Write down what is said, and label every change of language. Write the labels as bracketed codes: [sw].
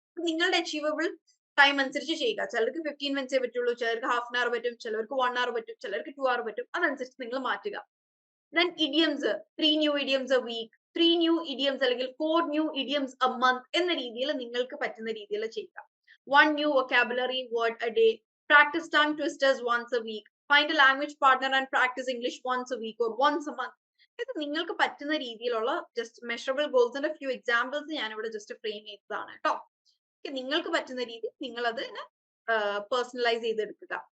[ml] നിങ്ങളുടെ achievable time അനുസരിച്ച് ചെയ്യുക. ചിലർക്ക് 15 മിനിറ്റ്സേ പറ്റുള്ളൂ, ചിലർക്ക് ഹാഫ് ആൻ അവർ പറ്റും, ചിലർക്ക് 1 hour പറ്റും, ചിലർക്ക് 2 hour പറ്റും. അതനുസരിച്ച് നിങ്ങൾ മാറ്റുക. Then idioms, 3 new idioms A week, 3 new idioms അല്ലെങ്കിൽ 4 ന്യൂ ഇഡിയംസ് എ മന്ത് എന്ന രീതിയിൽ നിങ്ങൾക്ക് പറ്റുന്ന രീതിയിൽ ചെയ്യുക. [en] 1 new vocabulary word a day. Practice tongue twisters once a week. Find a language partner and practice English once a week or once a month. [ml] ഇത് നിങ്ങൾക്ക് പറ്റുന്ന രീതിയിലുള്ള ജസ്റ്റ് മെഷറബിൾ ഗോൾസിന്റെ ഫ്യൂ എക്സാമ്പിൾസ് ഞാൻ ഇവിടെ ജസ്റ്റ് ഫ്രെയിം ചെയ്തതാണ് കേട്ടോ. നിങ്ങൾക്ക് പറ്റുന്ന രീതി നിങ്ങൾ അത് പേഴ്സണലൈസ് ചെയ്തെടുക്കുക.